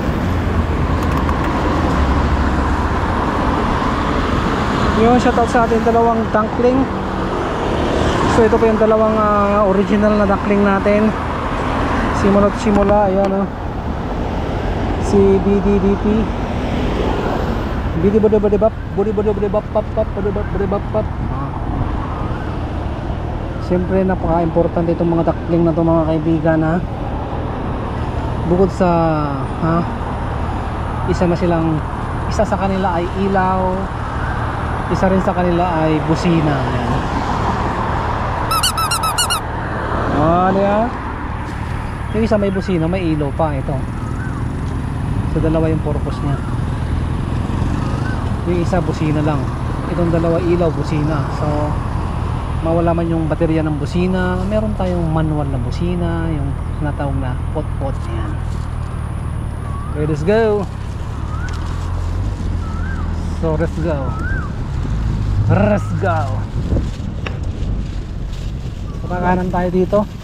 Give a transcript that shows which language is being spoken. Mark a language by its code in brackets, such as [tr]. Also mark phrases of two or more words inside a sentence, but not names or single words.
[tl] Yun, shoutout sa ating dalawang dunkling. So ito po yung dalawang original na dunkling natin. Simula't simula, ayan o. Si BDDP Bidi bodi bodi bap, bodi bodi bodi bap pap pap bodi bodi bap pap. Siyempre napaka-importante itong mga duckling na to mga kaibigan ha. Bukod sa isa sa kanila ay ilaw, isa rin sa kanila ay busina. Ayan. Diba? Yung isa may busina, may ilaw pa ito. So dalawa yung purpose niya. Yung isa busina lang, itong dalawa ilaw, busina. So mawala man yung baterya ng busina, meron tayong manual na busina, yung tinatawag na pot-pot. Yan. [en] Okay, let's go. So let's go. Let's go. [tl] So kakanan tayo dito.